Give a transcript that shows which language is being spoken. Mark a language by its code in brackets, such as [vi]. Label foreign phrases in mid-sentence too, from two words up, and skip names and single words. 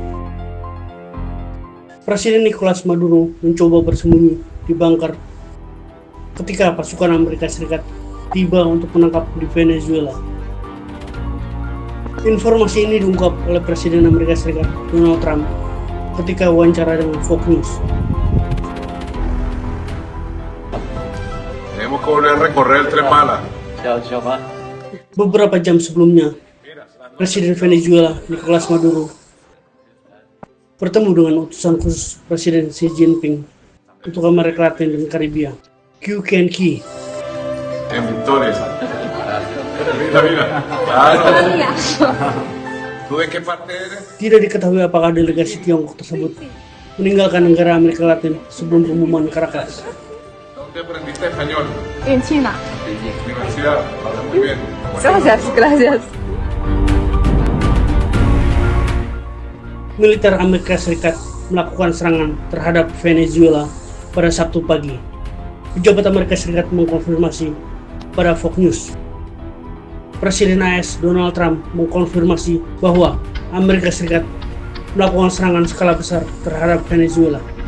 [id] Presiden Nicolas Maduro mencoba bersembunyi di bunker ketika pasukan Amerika Serikat tiba untuk menangkap di Venezuela. Informasi ini diungkap oleh Presiden Amerika Serikat Donald Trump ketika wawancara dengan Fox News. [es] Tenemos que volver a recorrer Tres Malas. [id] Beberapa jam sebelumnya, Presiden Venezuela Nicolas Maduro bertemu dengan utusan khusus Presiden Xi Jinping untuk Amerika Latin dan Karibia, Q Ken Key. [es] En Victoria. Mira. Claro. ¿Tú de qué parte eres? [id] Tidak diketahui apakah delegasi Tiongkok tersebut meninggalkan negara Amerika Latin sebelum pengumuman Caracas. [es] ¿Dónde aprendiste español? En China. Universidad. Habla muy bien. Gracias. [id] Militer Amerika Serikat melakukan serangan terhadap Venezuela pada Sabtu pagi. Pejabat Amerika Serikat mengkonfirmasi pada Fox News. Presiden AS Donald Trump mengkonfirmasi bahwa Amerika Serikat melakukan serangan skala besar terhadap Venezuela.